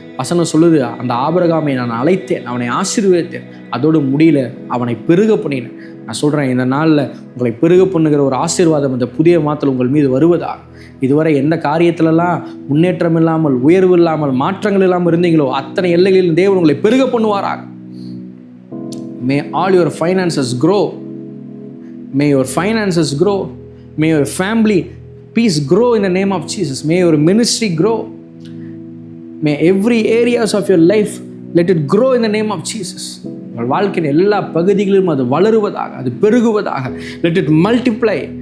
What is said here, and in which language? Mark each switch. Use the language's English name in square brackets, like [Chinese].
[Tamil] வசனம் சொல்லுது, அந்த ஆபிரகாமை நான் அழைத்தேன், அவனை ஆசீர்வதித்தேன், அதோடு முடியல, அவனை பெருக பண்ணினேன். நான் சொல்கிறேன், இந்த நாளில் உங்களை பெருக பண்ணுகிற ஒரு ஆசீர்வாதம் இந்த புதிய மாதத்தில் உங்கள் மீது வருவதாக. இதுவரை எந்த காரியத்திலெல்லாம் முன்னேற்றம் இல்லாமல், உயர்வு இல்லாமல், மாற்றங்கள் இல்லாமல் இருந்தீங்களோ அத்தனை எல்லைகளிலும் தேவன் உங்களை பெருக பண்ணுவாராக. [English] May all your finances grow. May your finances grow. May your family peace grow in the name of Jesus. May your ministry grow. May every areas of your life let it grow in the name of Jesus. [Tamil] உங்கள் வாழ்க்கையின் எல்லா பகுதிகளிலும் அது வளருவதாக, அது பெருகுவதாக. [English] Let it multiply.